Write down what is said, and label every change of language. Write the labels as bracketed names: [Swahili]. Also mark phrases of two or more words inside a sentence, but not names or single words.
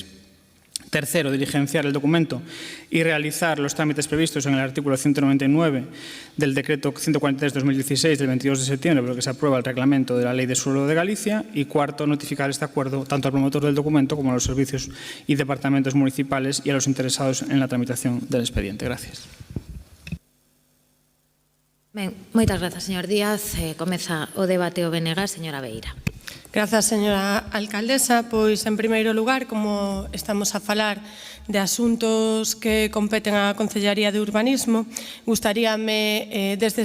[Spanish] Tercero, diligenciar el documento y realizar los trámites previstos en el artículo 199 del decreto 143/2016 del 22 de septiembre, por el que se aprueba el reglamento de la Ley de Suelo de Galicia. Y cuarto, notificar este acuerdo tanto al promotor del documento como a los servicios y departamentos municipales y a los interesados en la tramitación del expediente. Gracias. [Galician] Ben, moitas grazas, señor Díaz. Comeza o debate o BNG, señora Beira. Grazas, señora alcaldesa. Pois, en primeiro lugar, como estamos a falar de asuntos que competen á Concellaría de Urbanismo, gustaríame, desde